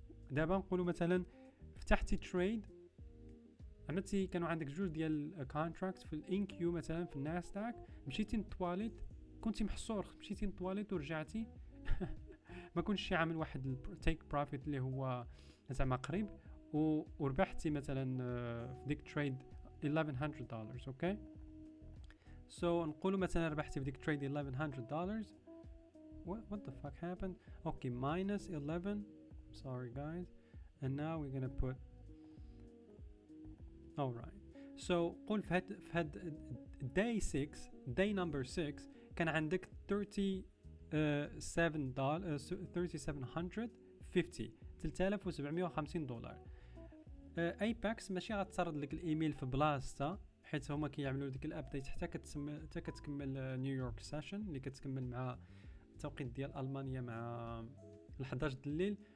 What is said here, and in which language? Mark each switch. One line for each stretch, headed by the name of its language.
Arabic: دابا نقولوا مثلا فتحتي تريد، عملتي كانوا عندك جوج ديال كونتراكت في الانكيو مثلا في الناسداك، مشيتي نطواليت كنتي محصور، مشيتي نطواليت ورجعتي ما كنتش عامل واحد تيك بروفيت اللي هو زعما قريب، وربحتي مثلا في ديك تريد $1100. اوكي، سو نقولوا مثلا ربحتي في ديك تريد $1100.
English: what the fuck happened? Okay, minus 11. Sorry guys. And now we're gonna put alright.
Arabic: So قول في هاد
English: day 6 day number 6
Arabic: كان عندك 3750 دولار. ايباكس ماشي غتسرد لك الايميل في بلاصتها، حيت هما كيعملوا ديك الابديت حتى كتكمل نيويورك سيشن اللي كتكمل مع التوقيت ديال المانيا مع 11 د الليل.